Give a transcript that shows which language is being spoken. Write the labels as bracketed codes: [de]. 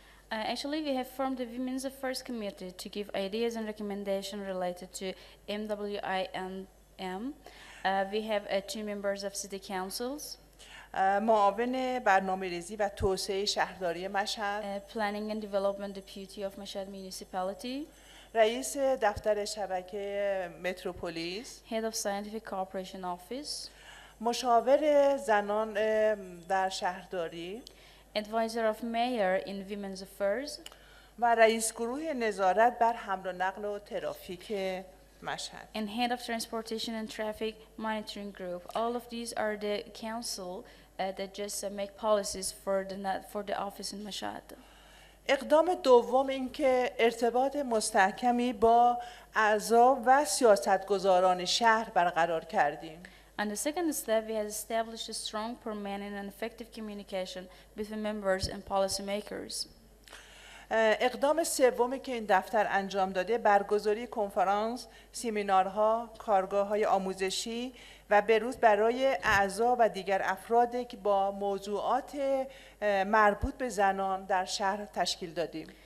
[en] Actually, we have formed the Women's Affairs Committee to give ideas and recommendations related to MWINM. We have two members of city councils. [fa] معاون برنامه‌ریزی و توسعه شهرداری مشهد. [en] Planning and Development Deputy of Mashhad Municipality. [fa] رئیس دفتر شبکه متروپولیس. [en] Head of Scientific Cooperation Office. [fa] مشاور زنان در شهرداری. [en] Advisor of Mayor in Women's Affairs. [fa] و رئیس گروه نظارت بر حمل و نقل و ترافیک مشهد. [en] And Head of Transportation and Traffic Monitoring Group. All of these are the council that just make policies for the office in Mashhad. [fa] اقدام دوم این که ارتباط مستحکمی با اعضا و سیاستگزاران شهر برقرار کردیم. [en] And the second step, we have established a strong, permanent, and effective communication between members and policymakers. [fa] اقدام سومی که این دفتر انجام داده برگزاری کنفرانس، سمینارها، کارگاه‌های آموزشی و بروز برای اعضا و دیگر افرادی که با موضوعات مربوط به زنان در شهر تشکیل دادیم.